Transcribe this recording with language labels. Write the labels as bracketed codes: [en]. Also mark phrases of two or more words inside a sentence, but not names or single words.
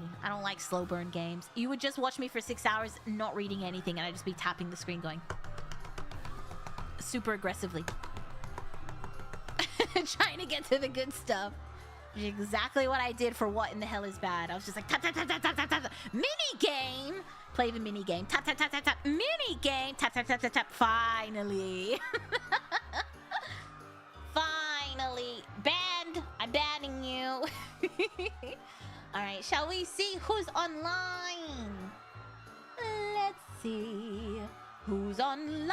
[en] I don't like slow burn games. You would just watch me for 6 hours not reading anything, and I'd just be tapping the screen going super aggressively. Trying to get to the good stuff. Which is exactly what I did for What in the Hell is Bad. I was just like tap tap tap tap tap tap tap. Mini game. Play the mini game. Tap tap tap tap tap. Mini game. Tap tap tap tap tap. Finally. Finally. Banned. I'm banning you. Alright, shall we see who's online? Let's see who's online.